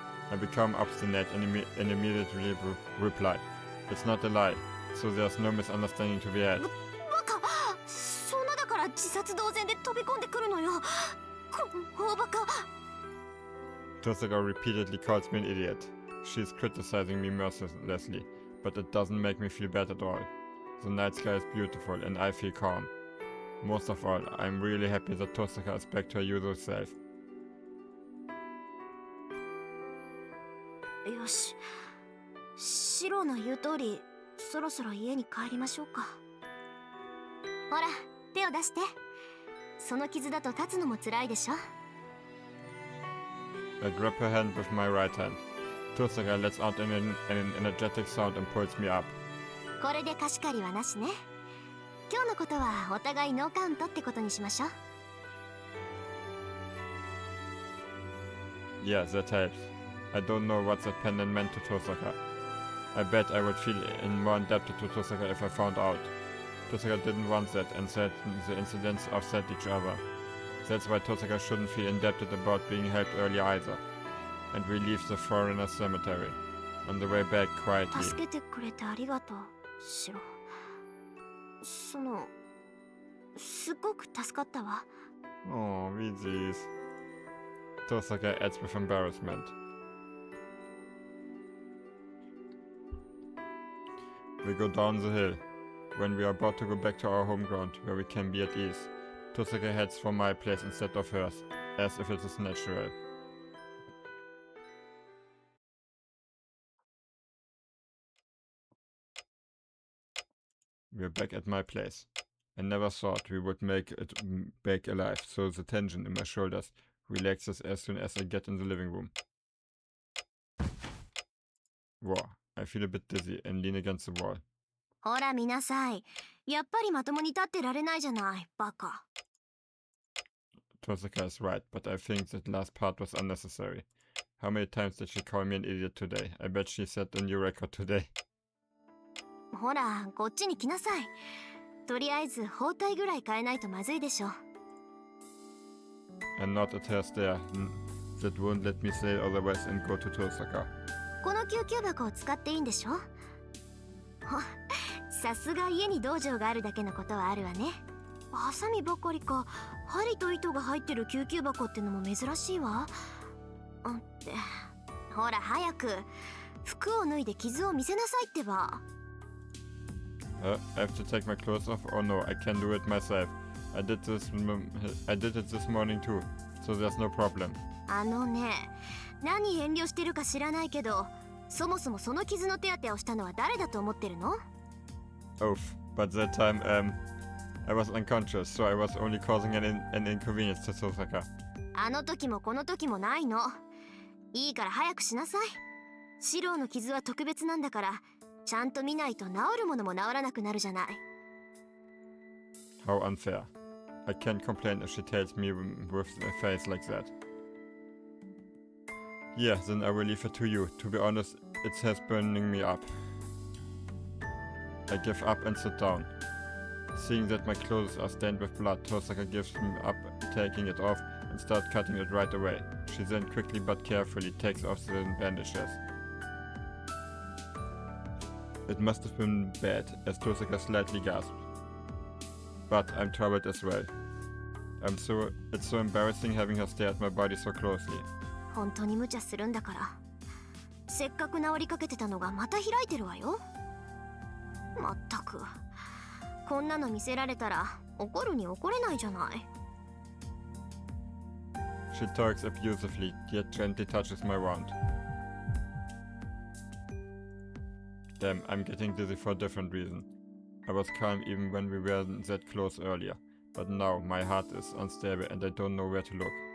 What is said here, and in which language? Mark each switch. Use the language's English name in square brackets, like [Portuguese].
[English] I become obstinate and immediately reply. It's not a lie, so there's no misunderstanding to be had. [Japanese] バカ、そんなだから自殺同然で飛び込んでくるのよ。この大バカ。 [English] Tosaka repeatedly calls me an idiot. She's criticizing me mercilessly, but it doesn't make me feel bad at all. The night sky is beautiful and I feel calm. Most of all, I'm really happy that Tosaka is back to her usual self. [Japanese] よし、シロの言う通り、そろそろ家に帰りましょうか。ほら、手を出して。その傷だと立つのも辛いでしょ。 [English] I grab her hand with my right hand. Tosaka lets out an energetic sound and pulls me up. [Japanese] これで貸し借りはなしね。今日のことはお互いノーカウントってことにしましょう。 [English] Yeah, that helps. I don't know what that pendant meant to Tosaka. I bet I would feel more indebted to Tosaka if I found out. Tosaka didn't want that and said the incidents offset each other. That's why Tosaka shouldn't feel indebted about being helped earlier either. And we leave the foreigner cemetery. On the way back quietly. [Japanese] 助けてくれてありがとう、シロ。すごく助かったわ。 [German] Oh, wie süß. [English] Tosaka adds with embarrassment. We go down the hill. When we are about to go back to our home ground, where we can be at ease, Tosaka heads for my place instead of hers, as if it is natural. We're back at my place. I never thought we would make it back alive, so the tension in my shoulders relaxes as soon as I get in the living room. Whoa, I feel a bit dizzy and lean against the wall. [Japanese] ほら見なさい。やっぱりまともに立ってられないじゃない、バカ。 [English] Tosaka is right, but I think that last part was unnecessary. How many times did she call me an idiot today? I bet she set a new record today. [Japanese] ほら、こっちに来なさい。とりあえず包帯ぐらい変えないとまずいでしょ。 And not at her stare. That won't let me say otherwise and go to Tosaka. この救急箱を使っていいんでしょ。さすが家に道場があるだけのことはあるわね。ハサミばかりか、針と糸が入ってる救急箱ってのも珍しいわ。ってほら早く服を脱いで傷を見せなさいってば。 [English] I have to take my clothes off? Oh no, I can do it myself. I did it this morning too, so there's no problem. [Japanese] あのね、何遠慮してるか知らないけど、そもそもその傷の手当てをしたのは誰だと思ってるの？ [English] Oof, but that time, I was unconscious, so I was only causing an inconvenience to Tosaka. [Japanese] あの時もこの時もないの。いいから早くしなさい。四郎の傷は特別なんだから、ちゃんと見ないと治るものも治らなくなるじゃない。 [English] How unfair. I can't complain if she tells me with a face like that. Yeah, then I will leave it to you. To be honest, it has burning me up. I give up and sit down. Seeing that my clothes are stained with blood, Tosaka gives me up, taking it off, and starts cutting it right away. She then quickly but carefully takes off the bandages. It must have been bad, as Tosaka slightly gasped. But I'm troubled as well. It's so embarrassing having her stare at my body so closely. [Japanese] 本当に無茶するんだから。せっかく治りかけてたのがまた開いてるわよ。まったく。こんなの見せられたら怒るに怒れないじゃない。 [English] She talks abusively, yet gently touches my wound. Damn, I'm getting dizzy for a different reason. I was calm even when we weren't that close earlier, but now my heart is unstable and I don't know where to look.